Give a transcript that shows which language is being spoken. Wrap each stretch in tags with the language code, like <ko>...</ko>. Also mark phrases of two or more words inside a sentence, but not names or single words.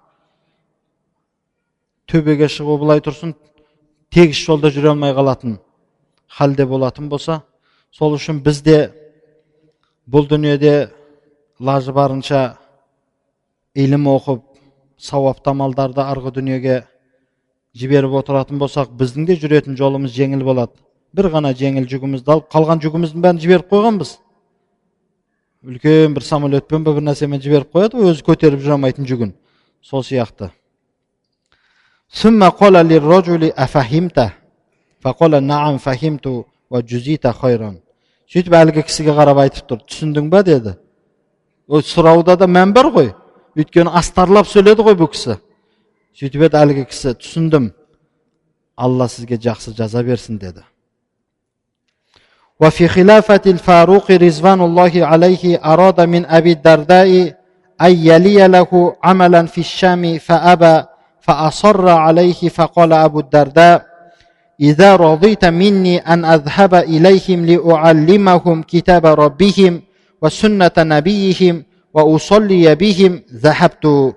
<kk>Төбеге шығу былай тұрсын, тегіс жолда жүре алмай қалатын халде болатын болса, сол үшін бізде бұл дүниеде лажы барынша илім оқып, сауапты амалдарды арғы дүниеге жіберіп отыратын болсақ, біздің де жүретін жолымыз жеңіл болады. Бір ғана жеңіл жүгімізді алып, қалған жүгіміздің бәрін жіберіп қойғанбыз. Үлкен бір самолетпен бір нәрсемен жіберіп қояды, өзі көтеріп жүре алмайтын жүгін. Сол сияқты.</kk> <ar>ثم قال للرجل أفهمت فقال نعم فهمت وجزيت خيرا.</ar> <kk>Сөйтіп әлгі кісіге қарап айтып тұр, түсіндің бе деді. О сұрауда да мән бар ғой. Өйткені астарлап сөйледі ғой бұл кісі. Сөйтіп еді әлгі кісі, түсіндім. Алла сізге жақсы жаза берсін деді.</kk> <ar>وفي خلافة الفاروق رضوان الله عليه أراد من أبي الدرداء أن يلي له عملا في الشام فأبى فأصر عليه فقال أبو الدرداء إذا رضيت مني أن أذهب إليهم لأعلمهم كتاب ربهم وسنة نبيهم وأصلي بهم ذهبت.</ar>